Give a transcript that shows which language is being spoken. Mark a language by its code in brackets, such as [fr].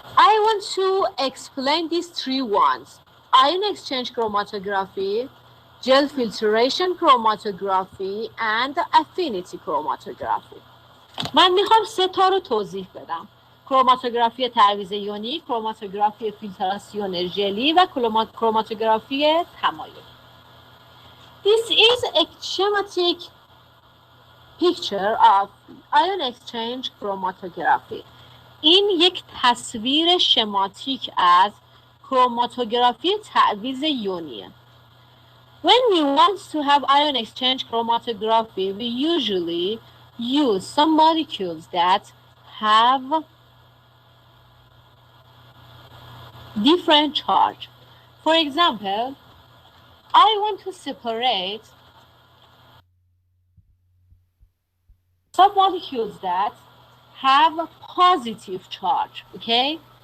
[en] I want to explain these 3 ones: ion exchange chromatography, gel filtration chromatography, and affinity chromatography. [fa] من میخوام 3 تا رو توضیح بدم: کروماتوگرافی تعویض یونی، کروماتوگرافی فیلتراسیون ژلی و کروماتوگرافی تمایلی. [en] This is a schematic picture of ion exchange chromatography. [fa] این یک تصویر شماتیک از کروماتوگرافی تعویض یونیه. [en] When we want to have ion exchange chromatography, we usually use some molecules that have different charge. For example, I want to separate some molecules that have positive charge, okay?